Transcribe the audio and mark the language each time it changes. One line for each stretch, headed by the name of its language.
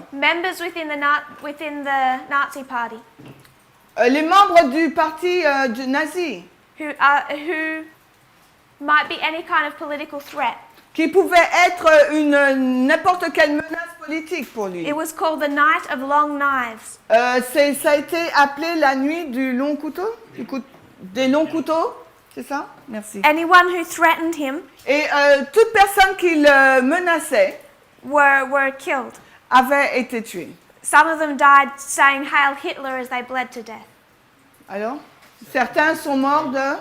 English: members within the Nazi party,
French: les membres du parti du nazi,
English: who might be any kind of political threat.
French: qui pouvaient être n'importe quelle menace politique pour lui.
English: It was called the Night of Long Knives.
French: Ça a été appelé la nuit du long couteau, des longs couteaux, c'est ça? Merci.
English: Anyone who threatened him
French: Et toute personne qui le menaçait
English: were killed.
French: avait été tuée.
English: Some of them died saying Hail Hitler as they bled to death.
French: Alors, certains sont morts